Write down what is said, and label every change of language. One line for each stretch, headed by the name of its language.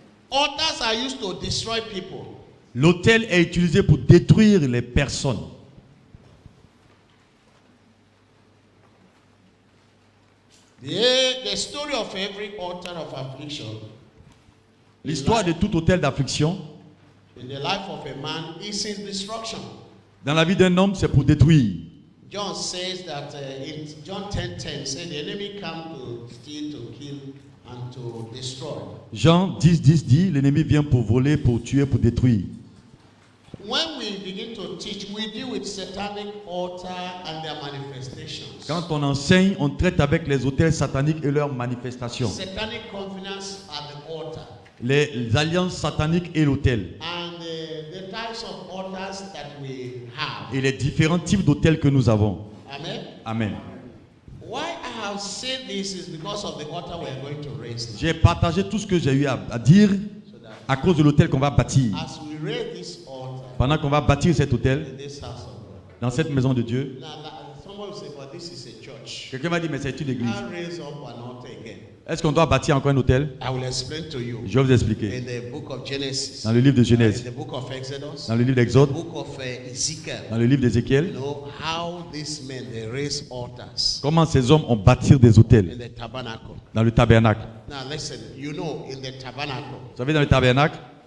English: Altars are used to destroy people.
French: L'autel est utilisé pour détruire les personnes.
English: The story of every altar of affliction.
French: L'histoire de tout autel d'affliction,
English: In the life of a man is his destruction.
French: dans la vie d'un homme, c'est pour détruire.
English: John says that in John 10:10 said the enemy come to steal, to kill, and to destroy.
French: Jean 10:10 dit, l'ennemi vient pour voler, pour tuer, pour détruire.
English: When we begin to teach, we deal with satanic altar and their manifestations.
French: Quand on enseigne, on traite avec les autels sataniques et leurs manifestations.
English: Satanic covenants at the altar.
French: Les alliances sataniques et l'autel.
English: And the types of altars that we have.
French: Et les différents types d'autels que nous avons.
English: Amen.
French: Amen.
English: Why I have said this is because of the altar we are going to raise now.
French: J'ai partagé tout ce que j'ai eu à dire à cause de l'autel qu'on va bâtir.
English: As we raise this altar
French: Pendant qu'on va bâtir cet autel,
English: in this house of God.
French: dans cette maison de Dieu,
English: Now, someone will say, but this is a church.
French: quelqu'un m'a dit, mais c'est une église.
English: I'll raise up an altar again.
French: Est-ce qu'on doit bâtir encore un autel?
English: I will explain to you.
French: Je vais vous expliquer.
English: In the book of Genesis,
French: Dans le livre de
English: in
French: Genèse,
English: the book of Exodus,
French: dans le livre
English: the
French: d'Exode,
English: book of Ezekiel,
French: dans le livre
English: you
French: d'Ézéchiel,
English: know how these men they raise altars
French: comment ces hommes ont bâti des autels
English: in the tabernacle.
French: dans le tabernacle.
English: Now listen, you know, in the tabernacle,
French: Vous savez, dans le tabernacle,